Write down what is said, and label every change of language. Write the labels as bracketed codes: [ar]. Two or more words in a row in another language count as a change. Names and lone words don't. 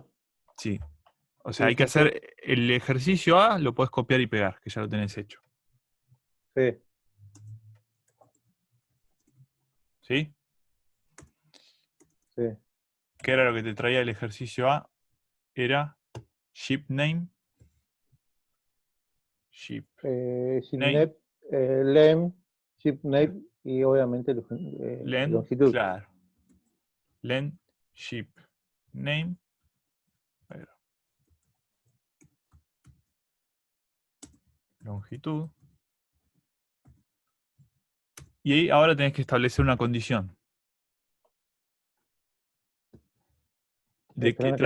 [es] Sí. O sea, Sí, hay que sí, sí. hacer el ejercicio A, lo puedes copiar y pegar, que ya lo tenés hecho. Sí, ¿Sí? sí. ¿Qué era lo que te traía el ejercicio A? Era [en] ship name, ship name, [es] Shipname, lem, shipname y obviamente len, longitud. claro, len, [en] ship name, [es] longitud. Y ahí ahora tenés que establecer una condición. De que Espérame